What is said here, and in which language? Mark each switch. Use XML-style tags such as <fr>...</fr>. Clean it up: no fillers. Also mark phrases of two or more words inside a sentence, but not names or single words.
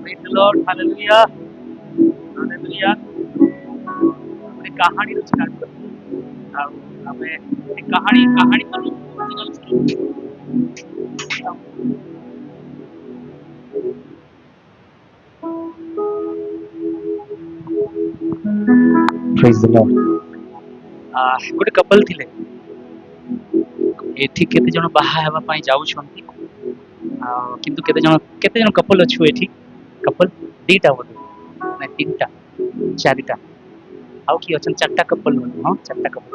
<en>Lord, hallelujah hallelujah.</en> <or>ଗୋଟେ କାହାଣୀରୁ ଷ୍ଟାର୍ଟ କରିବି ଆଉ ଆମେ ଏ କାହାଣୀ ତ</or> <en>original story। Praise the Lord।</en> <or>ଗୋଟେ କପଲ ଥିଲେ, ଏଠି କେତେ ଜଣ ବାହା ହେବା ପାଇଁ ଯାଉଛନ୍ତି କିନ୍ତୁ କେତେ ଜଣ କପଲ ଅଛୁ ଏଠି? କପଲ ଦିଟା ବୋଧେ ନା ତିନିଟା ଚାରିଟା ଆଉ କିଏ ଅଛନ୍ତି? ଚାରିଟା କପଲ ବୋଧେ। ହଁ ଚାରିଟା କପଲ।</or>